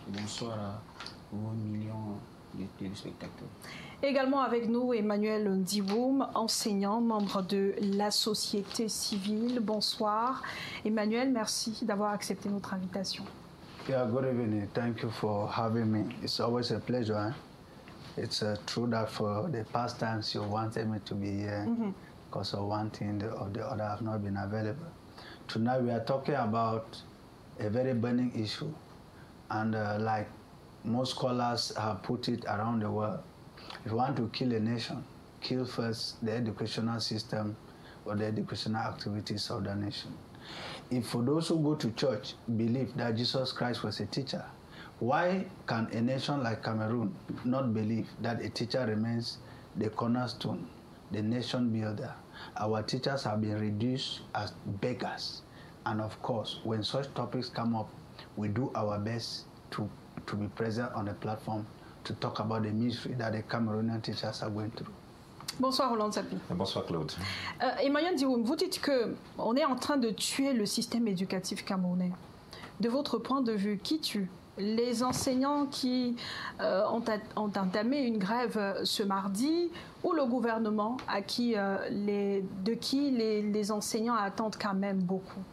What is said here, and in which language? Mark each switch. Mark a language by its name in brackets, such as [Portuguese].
[French] Bonsoir à vos millions de téléspectateurs. Également avec nous, Emmanuel Ndiwoum, enseignant, membre de la société civile. Bonsoir. Emmanuel, merci d'avoir accepté notre invitation. [English] Yeah, good evening. Thank you for having me. It's always a pleasure. It's true that for the past times you wanted me to be here because of one thing or the other have not been available. Tonight we are talking about a very burning issue, and like most scholars have put it around the world, if you want to kill a nation, kill first the educational system or the educational activities of the nation. If for those who go to church believe that Jesus Christ was a teacher, Why can a nation like Cameroon not believe that a teacher remains the cornerstone, the nation builder? Our teachers have been reduced as beggars. And of course, when such topics come up, we do our best to be present on the platform to talk about the misery that the Cameroonian teachers are going through. [French] Bonsoir Roland Sapi. Bonsoir Claude. Emmanuel Diwoum, vous dites qu'on est en train de tuer le système éducatif camerounais. De votre point de vue, qui tue? Les enseignants qui ont entamé une grève ce mardi ou le gouvernement de qui les enseignants attendent quand même beaucoup?